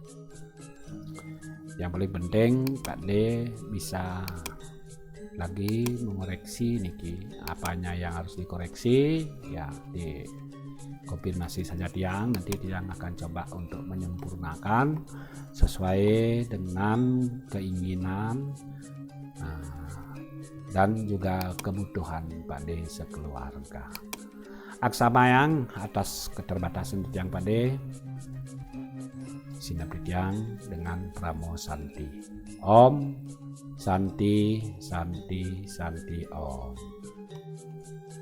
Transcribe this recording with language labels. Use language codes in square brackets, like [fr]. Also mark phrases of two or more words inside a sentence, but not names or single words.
[id] Yang paling penting Pak De bisa lagi mengoreksi niki apanya yang harus dikoreksi ya, dikonfirmasi saja Tiang, nanti Tiang akan coba untuk menyempurnakan sesuai dengan keinginan dan juga kebutuhan Pak De sekeluarga. Aksa mayang atas keterbatasan Tiang Pak De, Sinap Tiang dengan Pramo Santi. [sa] Om Santi Santi Santi Om.